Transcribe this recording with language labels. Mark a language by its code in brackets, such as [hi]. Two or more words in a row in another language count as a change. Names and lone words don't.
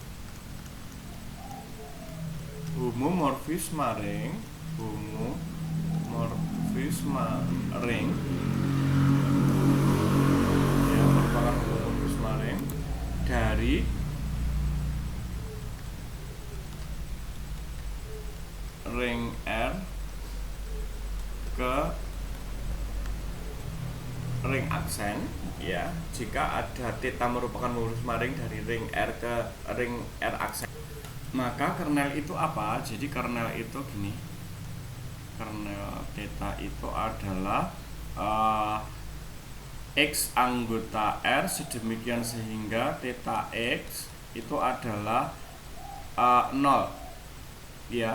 [id] homomorfisme ring, ya, merupakan homomorfisme ring dari ring R ke ring aksen ya. Jika ada theta merupakan homomorfisme ring dari ring R ke ring R aksen, maka kernel itu apa? Jadi kernel itu gini, kernel theta itu adalah X anggota R sedemikian sehingga theta X itu adalah 0 ya.